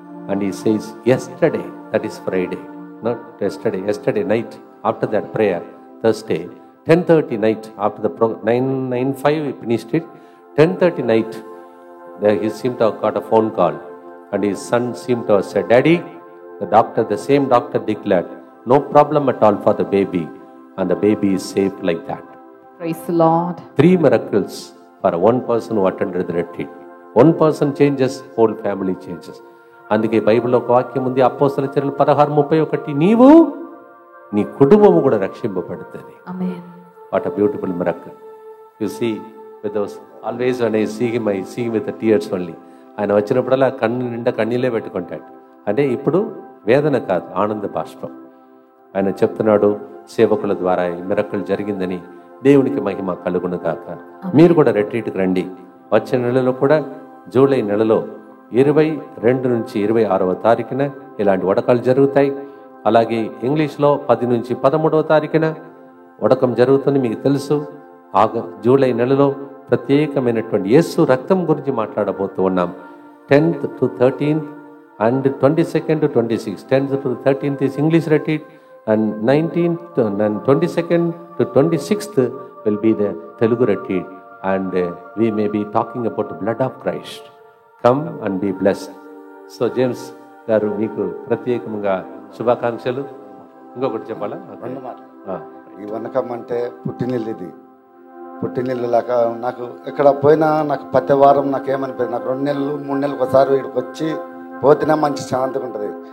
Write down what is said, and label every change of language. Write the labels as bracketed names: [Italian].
[English] And he says, yesterday, that is Friday, not yesterday night, after that prayer, Thursday, 10:30 night, after the 9:05 we finished it, 10:30 night, there he seemed to have got a phone call, and his son seemed to have said, Daddy, the same doctor declared, no problem at all for the baby, and the baby is safe like that. Praise the Lord. 3 miracles for one person who attended the retreat. One person changes, whole family changes. [Telugu] అందుకే బైబిల్లో ఒక వాక్యం ఉంది, అపోస్తల చర్యలు 16:31, నీవు నీ కుటుంబము కూడా రక్షింపబడుతుంది. [English] Amen. What a beautiful miracle. You see, with those, always when I see him with the tears only. [Telugu] ఆయన వచ్చినప్పుడల్లా కన్ను నిండా కన్నీళ్ళే పెట్టుకుంటాడు. అంటే ఇప్పుడు వేదన కాదు, ఆనంద బాష్పం. ఆయన చెప్తున్నాడు, సేవకుల ద్వారా ఈ మిరకల్ జరిగిందని, దేవునికి మహిమ కలుగును గాక. మీరు కూడా రెట్రీట్కి రండి. వచ్చే నెలలో కూడా, జూలై నెలలో 22 నుంచి 26వ తారీఖున ఇలాంటి వడకాలు జరుగుతాయి. అలాగే ఇంగ్లీష్లో 10 నుంచి 13వ తారీఖున వడకం జరుగుతుంది. మీకు తెలుసు, జూలై నెలలో ప్రత్యేకమైనటువంటి యేసు రక్తం గురించి మాట్లాడబోతూ ఉన్నాం. [English] 10th to 13th and 22nd to 26th. 10th to 13th is English retreat, and 19th and 22nd to 26th will be the Telugu retreat, and we may be talking about the blood of Christ. Come and be blessed. [Telugu] So James గారు, మీకు ప్రత్యేకంగా శుభాకాంక్షలు. ఇంకొకటి చెప్పాలా? రెండు మాటలు. ఈ వనకం అంటే పుట్టినిల్లు. ఇది పుట్టినిల్లు లాగా నాకు ఎక్కడ పోయినా నాకు ప్రతి వారం నాకేమనిపోయింది, నాకు 2 నెలలు 3 నెలలకు ఒకసారి ఇక్కడికి వచ్చి పోతేనే మంచి శాంతిగా ఉంటుంది.